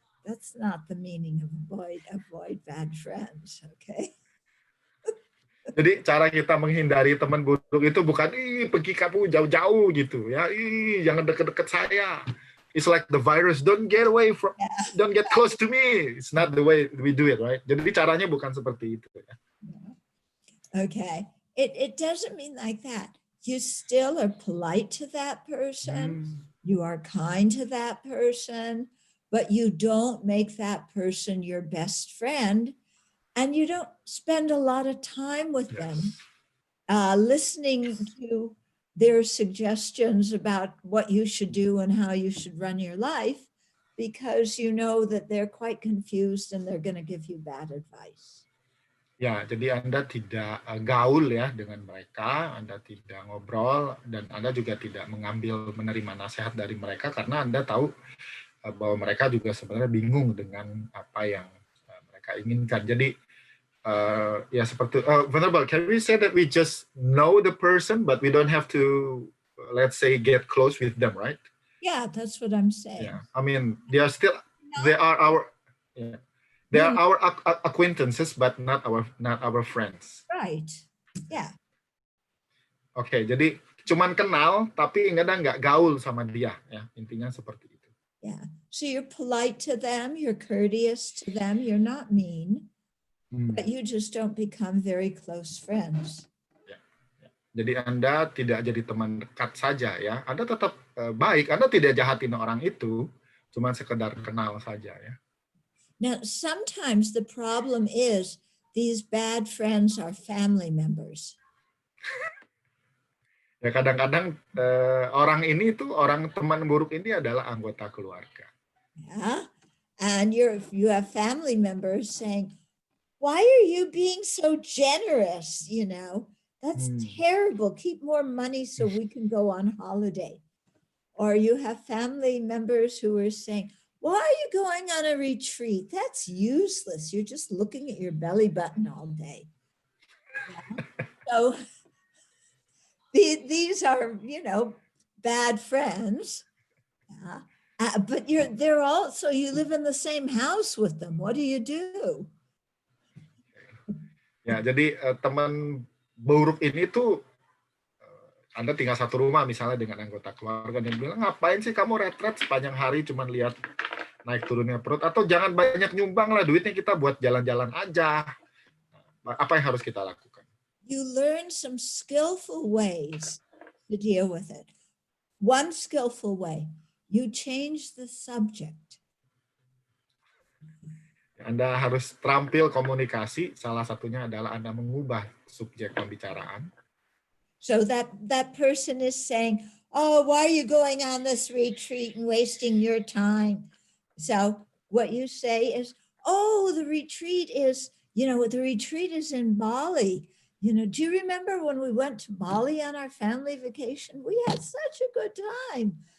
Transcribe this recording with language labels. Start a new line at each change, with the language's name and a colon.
English: That's not the meaning of avoid bad friends, okay?
Indonesian: Jadi cara kita menghindari teman buruk itu bukan pergi kamu jauh-jauh gitu ya, jangan deket-deket saya.
English: It's like the virus, don't get close to me. It's not the way we do it, right?
Indonesian: Jadi caranya bukan seperti itu ya.
English: Okay, it doesn't mean like that. You still are polite to that person. You are kind to that person, but you don't make that person your best friend. And you don't spend a lot of time with them, listening to their suggestions about what you should do and how you should run your life, because you know that they're quite confused and they're going to give you bad advice.
Indonesian: Ya, jadi Anda tidak gaul ya dengan mereka, Anda tidak ngobrol, dan Anda juga tidak menerima nasihat dari mereka, karena Anda tahu bahwa mereka juga sebenarnya bingung dengan apa yang mereka inginkan. Jadi Ya seperti
English: Venerable, can we say that we just know the person but we don't have to, let's say, get close with them, right? Yeah, that's what I'm saying. Yeah, I mean, they are still, Not, they are our, yeah, they are our acquaintances but not our friends. right. Yeah.
Indonesian: Oke, jadi cuman kenal tapi nggak gaul sama dia, ya intinya seperti itu.
English: Yeah. So you're polite to them, you're courteous to them, you're not mean, but you just don't become very close friends.
Indonesian: Ya, ya. Jadi Anda tidak jadi teman dekat saja ya. Anda tetap baik, Anda tidak jahatin orang itu, cuma sekedar kenal saja ya.
English: Now, sometimes the problem is these bad friends are family members.
Indonesian: Ya kadang-kadang orang ini tuh, orang teman buruk ini adalah anggota keluarga.
English: Yeah. And you have family members saying, why are you being so generous? You know, that's terrible. Keep more money so we can go on holiday. Or you have family members who are saying, why are you going on a retreat? That's useless. You're just looking at your belly button all day. Yeah. So these are, you know, bad friends. Yeah. But they're also, you live in the same house with them. What do you do?
Indonesian: Ya, jadi teman buruk ini tuh, Anda tinggal satu rumah misalnya dengan anggota keluarga dan bilang, ngapain sih kamu retret sepanjang hari cuman lihat naik turunnya perut, atau jangan banyak nyumbang lah, duitnya kita buat jalan-jalan aja. Apa yang harus kita lakukan?
English: You learn some skillful ways to deal with it. One skillful way, you change the subject.
Indonesian: Anda harus terampil komunikasi, salah satunya adalah Anda mengubah subjek pembicaraan.
English: So that person is saying, oh, why are you going on this retreat and wasting your time? So what you say is, oh, the retreat is, you know, the retreat is in Bali. You know, do you remember when we went to Bali on our family vacation? We had such a good time.